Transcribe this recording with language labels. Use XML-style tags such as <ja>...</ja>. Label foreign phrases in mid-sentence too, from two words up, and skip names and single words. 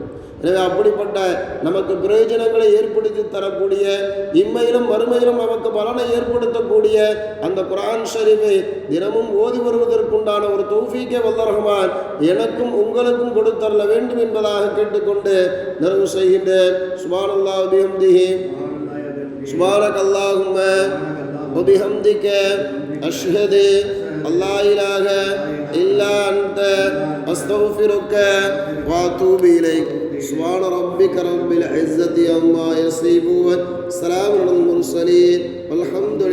<ta>எனவே அப்படிப்பட்ட நமக்கு பிரயோஜனங்களை ஏற்படுத்தி தரக்கூடிய, இம்மையிலும் மறுமையிலும் நமக்கு பலனை ஏற்படுத்தக்கூடிய அந்த குர்ஆன் ஷரீஃபை தினமும் ஓதி வருவதற்குண்டான ஒரு தௌஃபீக்கை வல்ல ரஹ்மான் எனக்கும் உங்களுக்கும் கொடுத்தரல வேண்டும் என்பதாக கேட்டுக்கொண்டு நிறைவு செய்கின்றேன்.</ta> <ar>سبحان الله وبحمده، سبحانك اللهم وبحمدك، أشهد أن لا إله إلا أنت، أستغفرك وأتوب إليك. سبحان ربك رب العزة عما يصفون، سلام على المرسلين والحمد</ar>